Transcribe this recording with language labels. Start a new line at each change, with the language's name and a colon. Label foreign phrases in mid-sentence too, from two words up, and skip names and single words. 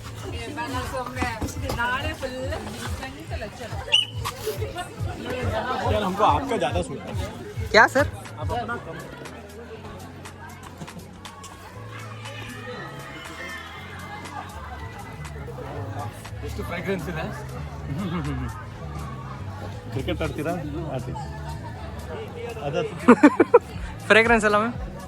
Hindi: यार हमको आपका ज्यादा सूट है. क्या सर? आप अपना कम.
Kannada: ಎಷ್ಟು ಫ್ರಾಗ್ರೆನ್ಸ್ ಇದೆ. ಕ್ರಿಕೆಟ್ ಆಡ್ತೀರಾ? ಆಡ್ತೀವಿ. ಅದ ಫ್ರೇಗ್ರೆನ್ಸ್ ಅಲ್ಲ ಮ್ಯಾಮ್.